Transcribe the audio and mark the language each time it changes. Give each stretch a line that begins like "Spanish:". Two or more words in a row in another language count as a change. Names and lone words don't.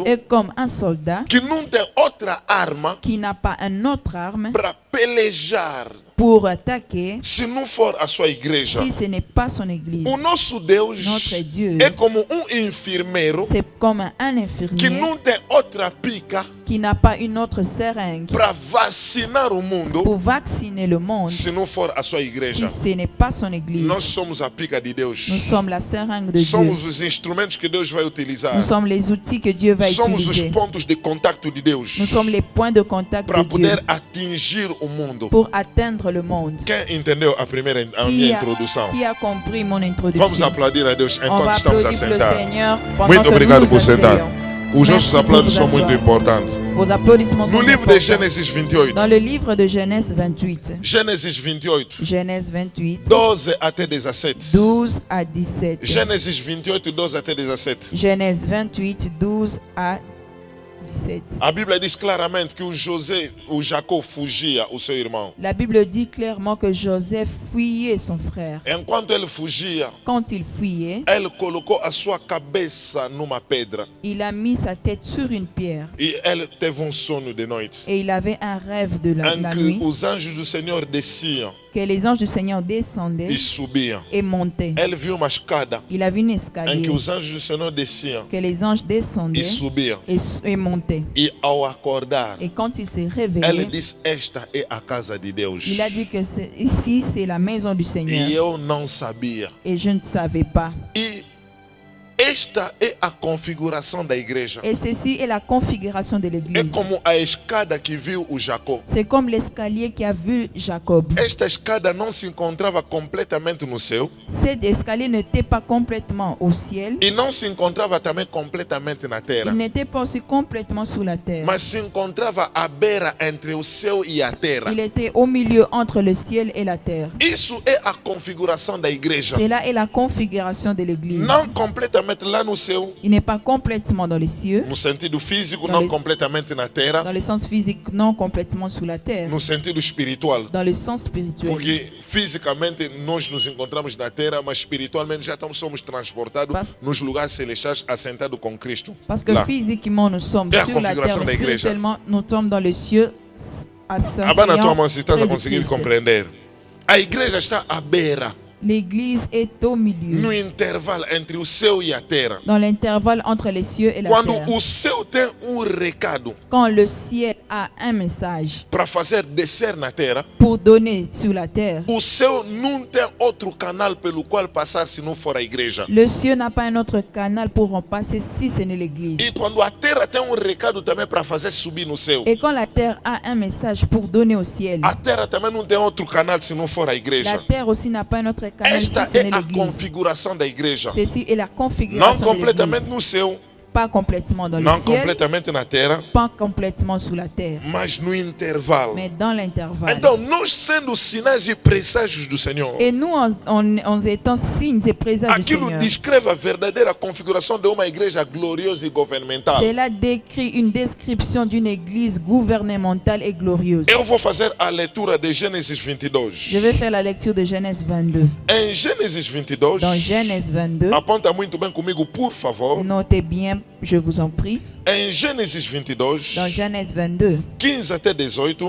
French: est comme un soldat
Portuguese: que não tem outra arma
French: qui n'a pas une autre arme
Portuguese: para pelejar
French: pour attaquer
Portuguese: se não for a sua igreja.
French: si ce n'est pas son église.
Portuguese: O nosso Deus
French: Notre Dieu
Portuguese: é como enfermeiro
French: c'est comme un
Portuguese: que
French: infirmier
Portuguese: não tem outra pica
French: qui n'a pas une autre seringue
Portuguese: para vacinar o mundo
French: pour vacciner le monde
Portuguese: se não for a sua
French: si
Portuguese: igreja.
French: ce n'est pas son église.
Portuguese: Nós somos a pica de Deus.
French: Nous sommes la seringue de Dieu.
Portuguese: Somos os instrumentos que Deus vai utilizar.
French: Nous sommes les outils que Dieu va
Portuguese: Somos os
French: utiliser.
Portuguese: pontos de contato de Deus
French: Nous sommes les points de contact
Portuguese: para
French: de Dieu
Portuguese: poder atingir o mundo.
French: pour atteindre le monde.
Portuguese: Quem entendeu a minha introdução?
French: Qui a compris mon
Portuguese: Vamos
French: introduction?
Portuguese: aplaudir a Deus
French: On
Portuguese: enquanto
French: va
Portuguese: estamos a
French: applaudir le
Portuguese: sentar.
French: Seigneur pendant
Portuguese: Muito
French: que nous
Portuguese: obrigado
French: nous
Portuguese: por sentar.
French: asseyons.
Portuguese: Os
French: Merci
Portuguese: nossos
French: pour
Portuguese: aplausos
French: vous
Portuguese: são muito
French: asseoir.
Portuguese: importantes.
French: Vos applaudissements
Portuguese: No
French: sont
Portuguese: livro de
French: importants.
Portuguese: Gênesis 28,
French: Dans le livre de Genèse 28,
Portuguese: Gênesis 28,
French: Genèse 28,
Portuguese: 12 até 17.
French: 12 à 17.
Portuguese: Gênesis 28, 12 até 17.
French: Genèse 28, 12 à 17.
Portuguese: A Bíblia diz claramente que o Jacó fugia, o seu irmão.
French: La Bible dit clairement que Joseph fuyait son frère.
Portuguese: Enquanto ele fugia,
French: Quand il fuyait,
Portuguese: ele colocou a sua cabeça numa pedra
French: il a mis sa tête sur une pierre
Portuguese: e ele teve sonho de noite
French: et il avait un rêve de
Portuguese: em
French: la
Portuguese: que
French: nuit
Portuguese: os anjos do Senhor desciam
French: que les anges du Seigneur descendaient
Portuguese: e subiam.
French: et montaient.
Portuguese: Ele viu uma escada
French: Il a vu une
Portuguese: em
French: escalier
Portuguese: que os anjos do Senhor desciam
French: que les anges
Portuguese: e
French: descendaient
Portuguese: subiam.
French: et montaient.
Portuguese: E ao acordar,
French: Et quand il s'est
Portuguese: ele
French: réveillé,
Portuguese: disse: Esta é a casa de Deus.
French: il a dit que ici c'est la maison du
Portuguese: E
French: Seigneur.
Portuguese: eu não sabia.
French: Et je ne savais pas.
Portuguese: E esta é a configuração da igreja.
French: Et ceci est la configuration de
Portuguese: É
French: l'église.
Portuguese: como a escada que viu o Jacó.
French: C'est comme l'escalier qui a vu Jacob.
Portuguese: Esta escada não se encontrava completamente no céu
French: Cet escalier n'était pas complètement au ciel.
Portuguese: e não se encontrava também completamente na terra,
French: Il n'était pas aussi complètement sous la terre.
Portuguese: mas se encontrava à beira entre o céu e a terra.
French: Il était au milieu entre le ciel et la terre.
Portuguese: Isso é a configuração da igreja.
French: Cela est la configuration de l'église.
Portuguese: Não completamente lá no céu,
French: Il n'est pas complètement dans les cieux,
Portuguese: no sentido físico,
French: Dans
Portuguese: não
French: les-
Portuguese: completamente na terra,
French: dans le sens physique, non complètement sous la terre,
Portuguese: no sentido espiritual.
French: dans le sens spirituel.
Portuguese: Porque fisicamente nós nos encontramos na terra, mas espiritualmente já somos transportados
French: Parce-
Portuguese: nos lugares celestiais assentados com Cristo.
French: Parce que
Portuguese: Lá.
French: physiquement, nous sommes
Portuguese: É a
French: sur la terre,
Portuguese: configuração
French: mais
Portuguese: da igreja.
French: spirituellement, nous sommes dans les cieux,
Portuguese: Abana tua mão se estás
French: près
Portuguese: a
French: de
Portuguese: conseguir
French: Christ.
Portuguese: compreender. A igreja está à beira,
French: L'église est au milieu,
Portuguese: no intervalo entre o céu e a terra.
French: dans l'intervalle entre les cieux et la
Portuguese: Quando
French: terre.
Portuguese: o céu tem recado
French: Quand le ciel a un message
Portuguese: para fazer descer na terra,
French: pour donner sur la terre,
Portuguese: o céu não tem outro canal pelo qual passar se não for a igreja.
French: le ciel n'a pas un autre canal pour en passer si ce n'est l'église.
Portuguese: E quando a terra tem recado também para fazer subir no céu,
French: Et quand la terre a un message pour donner au ciel,
Portuguese: a terra também não tem outro canal se não for a
French: la
Portuguese: igreja.
French: terre aussi n'a pas un autre canal si
Portuguese: Esta
French: ce
Portuguese: é
French: n'est
Portuguese: a
French: l'église.
Portuguese: configuração da igreja.
French: Ceci est la
Portuguese: Não
French: configuration de
Portuguese: completamente
French: l'église.
Portuguese: no céu,
French: pas complètement dans le
Portuguese: não
French: ciel,
Portuguese: completamente na terra,
French: pas complètement sous la terre,
Portuguese: mas no intervalo.
French: mais dans l'intervalle.
Portuguese: Então, nós sendo sinais e presságios do Senhor,
French: Et nous, en étant signes et présages du
Portuguese: aquilo
French: Seigneur,
Portuguese: descreve a verdadeira configuração de uma igreja gloriosa e governamental.
French: cela décrit une description d'une église gouvernementale et glorieuse.
Portuguese: Eu vou fazer a leitura de Gênesis 22.
French: Je vais faire la lecture de Genèse 22.
Portuguese: Em Gênesis 22,
French: Dans Genèse 22,
Portuguese: aponta muito bem comigo, por favor.
French: notez bien, je vous en prie,
Portuguese: Em Gênesis 22,
French: dans Genèse 22,
Portuguese: 15 até 18,